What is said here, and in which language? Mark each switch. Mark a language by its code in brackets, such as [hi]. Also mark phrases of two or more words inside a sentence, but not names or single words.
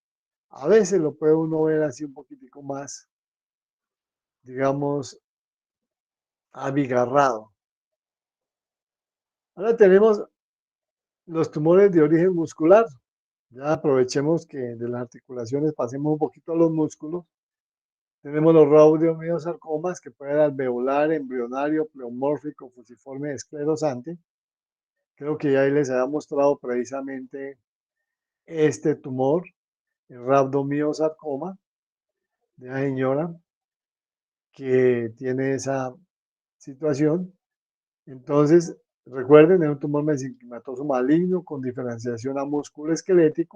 [es] A veces lo puede uno ver así un poquitico más, digamos, abigarrado. Ahora tenemos los tumores de origen muscular. Ya aprovechemos que de las articulaciones pasemos un poquito a los músculos. Tenemos los radiomiosarcomas, que pueden ser alveolar, embrionario, pleomórfico, fusiforme, esclerosante. Creo que ya ahí les había mostrado precisamente este tumor, el rabdomiosarcoma de la señora que tiene esa situación. Entonces, recuerden, es un tumor mesenquimatoso maligno con diferenciación a músculo esquelético.